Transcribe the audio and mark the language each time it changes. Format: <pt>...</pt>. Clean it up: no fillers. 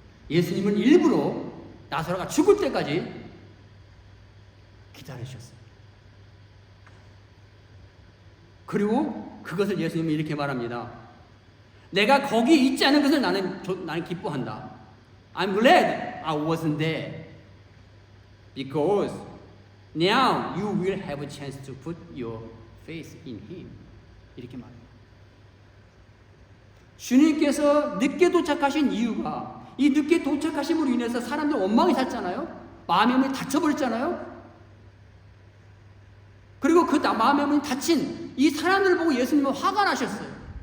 <ko>예수님은 일부러 나사로가 죽을 때까지 기다리셨어요. 그리고 그것을 예수님은 이렇게 말합니다. 내가 거기 있지 않은 것을 나는 기뻐한다.</ko> <en>I'm glad I wasn't there because now you will have a chance to put your faith in Him.</en> <ko>이렇게 말해요. 주님께서 늦게 도착하신 이유가 이 늦게 도착하심으로 인해서 사람들 원망이 샀잖아요. 마음의 문이 닫혀버렸잖아요. 그리고 그 마음의 문이 닫힌 이 사람들을 보고 예수님은 화가 나셨어요.</ko>